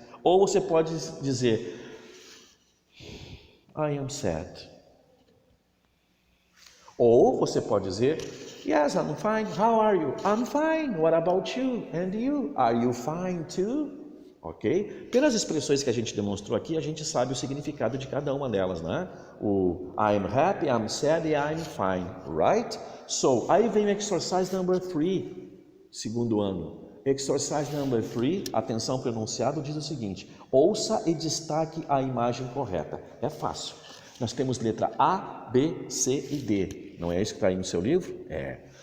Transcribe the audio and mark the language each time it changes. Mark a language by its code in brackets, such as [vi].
[pt] Ou você pode dizer I am sad. Ou você pode dizer Yes, I'm fine. [en] How are you? I'm fine. What about you? And you? Are you fine too? Ok? [pt] Pelas expressões que a gente demonstrou aqui, a gente sabe o significado de cada uma delas, né? [en] O I'm happy, I'm sad e I'm fine, right? [pt] So, aí vem o exercise number 3, segundo ano. Exercise number 3, atenção para o enunciado, diz o seguinte, ouça e destaque a imagem correta. É fácil. Nós temos letra A, B, C e D. Não é isso que está aí no seu livro? É.